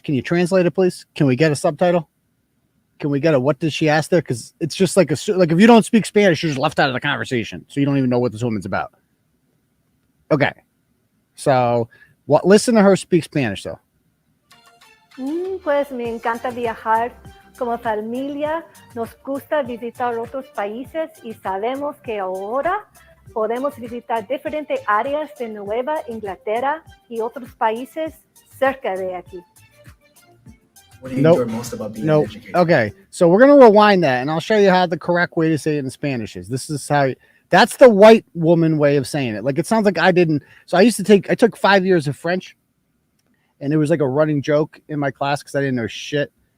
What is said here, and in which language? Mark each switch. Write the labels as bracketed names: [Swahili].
[English] Can you translate it, please? Can we get a subtitle? Can we get a what did she ask there? Because it's just like if you don't speak Spanish, you're just left out of the conversation. So you don't even know what this woman's about. Okay. So listen to her speak Spanish, though. [Spanish] Pues me encanta viajar. Como familia, nos gusta visitar otros países y sabemos que ahora podemos visitar diferentes áreas de Nueva Inglaterra y otros países cerca de aquí. [English] What do you enjoy most about being an educator? Okay, so we're going to rewind that, and I'll show you how the correct way to say it in Spanish is. This is how... That's the white woman way of saying it. Like, it sounds like I didn't... So I took 5 years of French, and it was like a running joke in my class because I didn't know shit.